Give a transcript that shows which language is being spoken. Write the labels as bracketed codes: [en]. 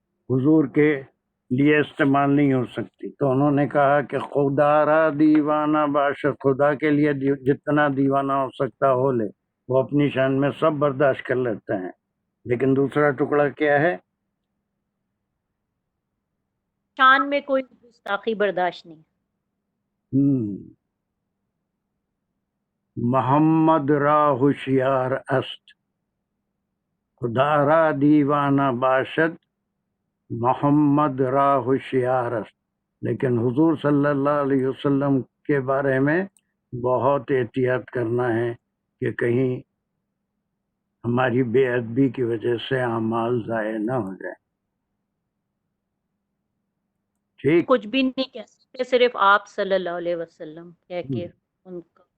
[ur] حضور کے لیے استعمال نہیں ہو سکتی۔ تو انہوں نے کہا کہ [fa] خدا را دیوانہ باشد، [ur] خدا کے لیے جتنا دیوانہ ہو سکتا ہو لے، وہ اپنی شان میں سب برداشت کر لیتے ہیں، لیکن دوسرا ٹکڑا کیا ہے؟ شان میں کوئی گستاخی برداشت نہیں. [fa] محمد را ہوشیار است، خدا را دیوانہ باشد، محمد را ہوشیار است. [ur] لیکن حضور صلی اللہ علیہ وسلم کے بارے میں بہت احتیاط کرنا ہے کہ کہیں ہماری بے ادبی کی وجہ سے اعمال ضائع نہ ہو جائے. ٹھیک، کچھ بھی نہیں کہہ سکتے، صرف آپ صلی اللہ علیہ وسلم کہہ کے ان کا.